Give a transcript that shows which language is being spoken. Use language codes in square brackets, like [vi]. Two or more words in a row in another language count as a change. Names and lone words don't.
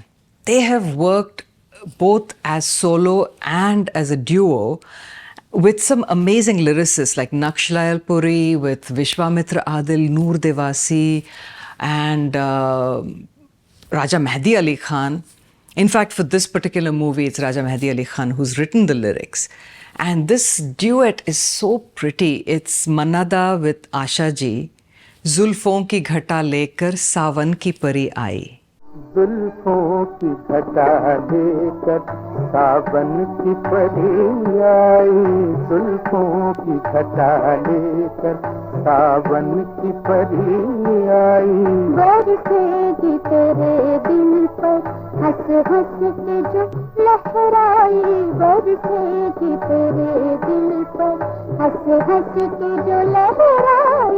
[en] They have worked both as solo and as a duo with some amazing lyricists like Nakshalayal Puri, with Vishwamitra Adil, Noor Devasi, and Raja Mehdi Ali Khan. In fact, for this particular movie, it's Raja Mehdi Ali Khan who's written the lyrics. And this duet is so pretty. It's Manada with Asha ji, Zulfon ki ghata lekar Sawan ki pari aayi. [hi] जुल्फों की घटा लेकर सावन की परी आई जुल्फों की घटा लेकर सावन की परी आई बरसेगी तेरे दिल पर हंस हंस के जो लहराई बरसेगी तेरे दिल पर हंस हंस के जो लहराई